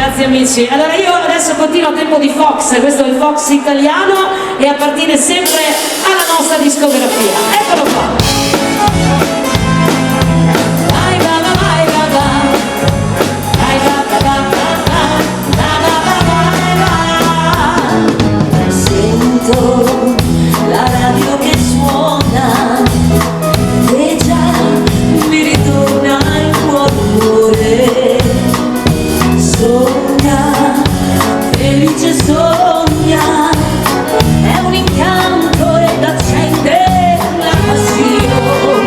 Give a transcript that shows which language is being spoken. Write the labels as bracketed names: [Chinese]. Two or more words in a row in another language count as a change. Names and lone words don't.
[Italian] amici. Allora io adesso continuo a tempo di Fox, questo è il Fox italiano e appartiene sempre alla nostra discografia. Eccolo qua. Vai baba, vai baba. Vai baba, baba, baba, baba, baba. Sento la radio che suona e già mi ritorna il cuore. Sogna, felice sogna, è un incanto ed accende la passione.